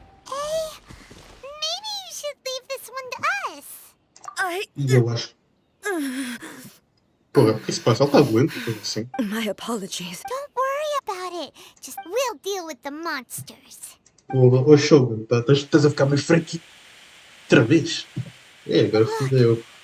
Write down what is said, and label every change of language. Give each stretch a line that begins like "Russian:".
English: Hey, maybe you should leave this one to us.
Portuguese: E eu acho. Porra, o que se passa? Ela está doente, coisa assim.
English: My apologies. Don't worry about it. Just we'll deal with the monsters.
Portuguese: Ô Shogun, estás a ficar mais fraquinho. Outra vez? Agora fodeu.